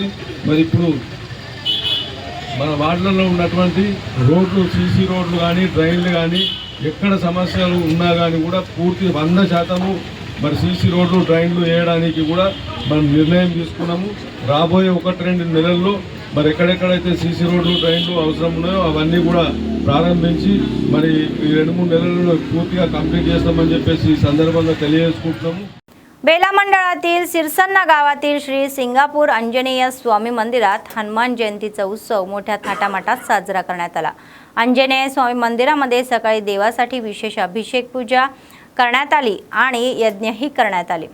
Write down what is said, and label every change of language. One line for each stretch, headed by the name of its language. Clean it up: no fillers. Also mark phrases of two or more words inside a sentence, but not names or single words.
Telugu: మరి ఇప్పుడు మన వార్డులలో ఉన్నటువంటి రోడ్లు, సీసీ రోడ్లు కానీ డ్రైన్లు కానీ ఎక్కడ సమస్యలు ఉన్నా కానీ కూడా పూర్తి 100% మరి సీసీ రోడ్లు డ్రైన్లు వేయడానికి కూడా మనం నిర్ణయం తీసుకున్నాము. రాబోయే 1-2 నెలల్లో మరి ఎక్కడెక్కడైతే సీసీ
English: road drain
Telugu: అవసరం ఉన్నాయో అవన్నీ కూడా ప్రారంభించి మరి ఈ 2-3 నెలల్లో పూర్తిగా కంప్లీట్ చేస్తామని చెప్పేసి ఈ సందర్భంగా తెలియజేసుకుంటున్నాము.
Marathi: बेला मंडळातील सिरसन्ना गावातील श्री सिंगापूर अंजनेय स्वामी मंदिरात हनुमान जयंतीचा उत्सव मोठ्या थाटामाटात साजरा करण्यात आला. अंजनेय स्वामी मंदिरामध्ये सकाळी देवासाठी विशेष अभिषेक पूजा करण्यात आली आणि यज्ञही करण्यात आले.